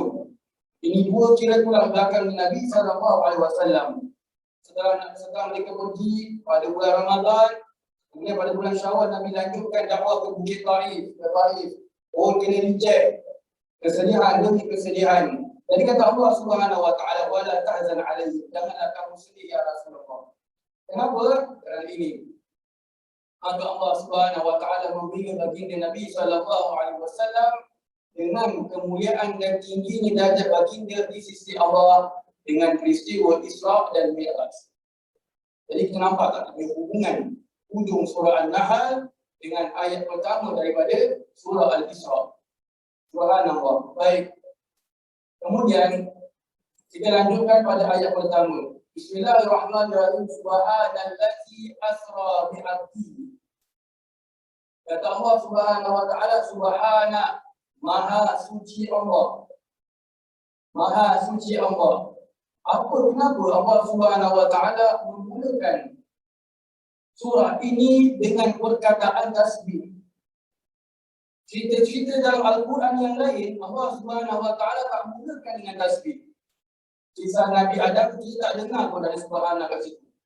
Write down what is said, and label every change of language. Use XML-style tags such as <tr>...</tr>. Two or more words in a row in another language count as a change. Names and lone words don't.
<ms>Ini dua kira tulang belakang Nabi SAW. Setelah mereka pergi pada bulan Ramadan, kemudian pada bulan Syawal Nabi lanjutkan dakwah ke Bukit Taif, ke Taif. Oh, kena reject. Kesedihan demi kesedihan. Jadi kata</ms> <ar>الله سبحانه وتعالى, "ولا تحزن عليهم."</ar> <ms>Janganlah kamu sedih</ms> <ar>يا رسول الله.</ar> <ms>Kenapa? Kerana ini. Maka</ms> <ar>الله سبحانه وتعالى</ar> <ms>membina baginda Nabi SAW dengan kemuliaan dan tingginya darjat baginda di sisi Allah dengan peristiwa Isra dan Mi'raj. Jadi kita nampak tak ada hubungan ujung surah An-Nahl dengan ayat pertama daripada surah Al-Isra. Subhanallah. Baik. Kemudian kita lanjutkan pada ayat pertama.</ms> <ar>بسم الله الرحمن الرحيم. سبحان الذي أسرى بعبده.</ar> <ms>Kata</ms> <ar>الله سبحانه وتعالى,</ar> <ms>Subhana, Maha suci Allah. Maha suci Allah. Kenapa</ms> <ar>الله سبحانه وتعالى</ar> <ms>memulakan surah ini dengan perkataan tasbih? Cerita-cerita dalam Al-Quran yang lain,</ms> <ar>الله سبحانه وتعالى</ar> <ms>tak mulakan dengan tasbih. Kisah Nabi Adam kita tak dengar pun dari Subhana kat situ.</ms>